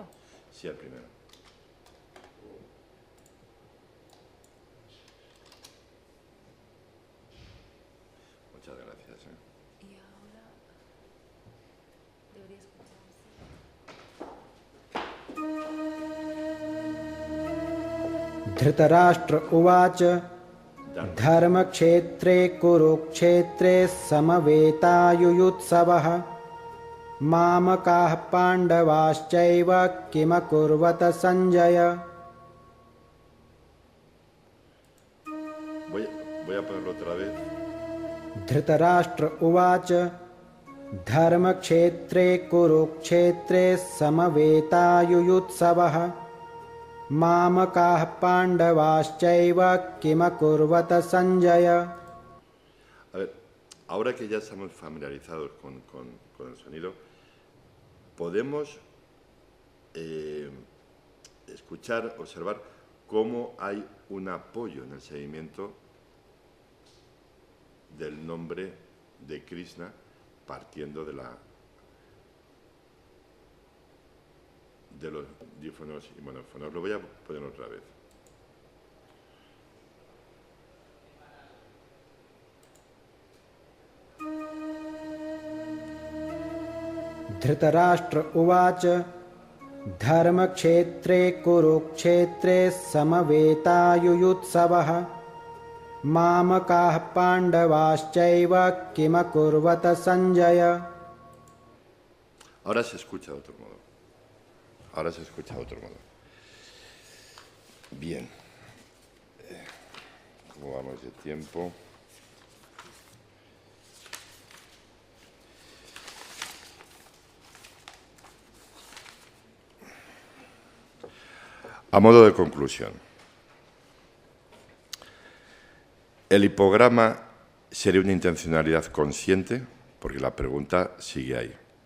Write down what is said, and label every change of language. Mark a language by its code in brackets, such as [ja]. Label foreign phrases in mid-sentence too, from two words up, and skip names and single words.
[es] Sí, el primero. Muchas gracias. Y ahora debería escucharse. [sa] धृतराष्ट्र उवाच धर्मक्षेत्रे कुरुक्षेत्रे समवेतायुयुत्सवः मामकाः पाण्डवाश्चैव किमकुर्वत सञ्जय. [es] Voy a ponerlo otra vez. [sa] धृतराष्ट्र उवाच धर्मक्षेत्रे कुरुक्षेत्रे समवेतायुयुत्सवः मामकाः पाण्डवाश्चैव किमकुर्वत सञ्जय. [es] A ver, ahora que ya estamos familiarizados con el sonido, podemos escuchar, observar cómo hay un apoyo en el seguimiento del nombre de Krishna partiendo de los dífonos y monófonos. Lo voy a poner otra vez. [sa] धृतराष्ट्र उवाच धर्मक्षेत्रे कुरुक्षेत्रे समवेतायुयुत्सवः मामकाः पाण्डवाश्चैव किमकुर्वत सञ्जय. [es] Ahora se escucha de otro modo. Bien. ¿Cómo vamos de tiempo? A modo de conclusión, el hipograma sería una intencionalidad consciente, porque la pregunta sigue ahí.